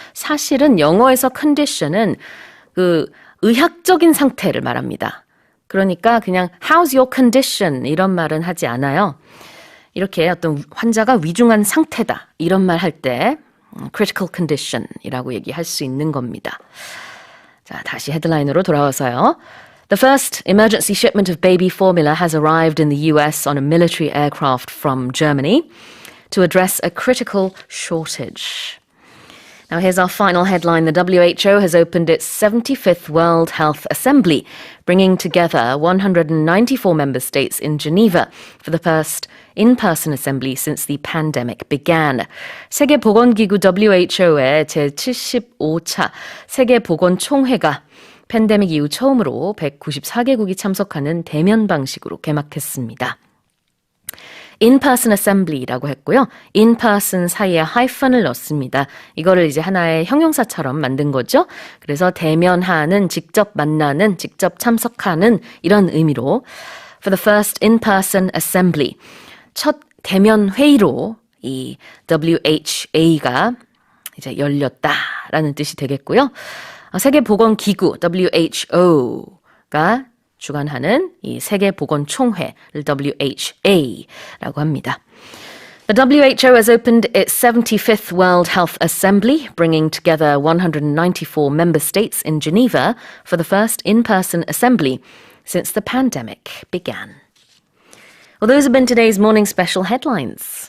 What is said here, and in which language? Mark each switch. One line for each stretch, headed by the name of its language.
Korean: 사실은 영어에서 컨디션은 그 의학적인 상태를 말합니다. 그러니까 그냥
English: how's your condition
Korean: 이런 말은 하지 않아요. 이렇게 어떤 환자가 위중한 상태다 이런 말 할 때 critical condition이라고 얘기할 수 있는 겁니다. 자, 다시 헤드라인으로 돌아와서요.
English: The first emergency shipment of baby formula has arrived in the US on a military aircraft from Germany to address a critical shortage. Now here's our final headline. The WHO has opened its 75th World Health Assembly, bringing together 194 member states in Geneva for the first in-person assembly since the pandemic began.
Korean: 세계보건기구 WHO의 제75차 세계보건총회가 팬데믹 이후 처음으로 194개국이 참석하는 대면 방식으로 개막했습니다.
English: in-person assembly
Korean: 라고 했고요. in-person 사이에 하이픈을 넣습니다. 이거를 이제 하나의 형용사처럼 만든 거죠. 그래서 대면하는, 직접 만나는, 직접 참석하는 이런 의미로
English: for the first in-person assembly.
Korean: 첫 대면 회의로 이 WHA가 이제 열렸다라는 뜻이 되겠고요. 세계보건기구 WHO가 주관하는 이 세계보건총회를 WHA라고 합니다.
English: The WHO has opened its 75th World Health Assembly, bringing together 194 member states in Geneva for the first in-person assembly since the pandemic began. Well, those have been today's morning special headlines.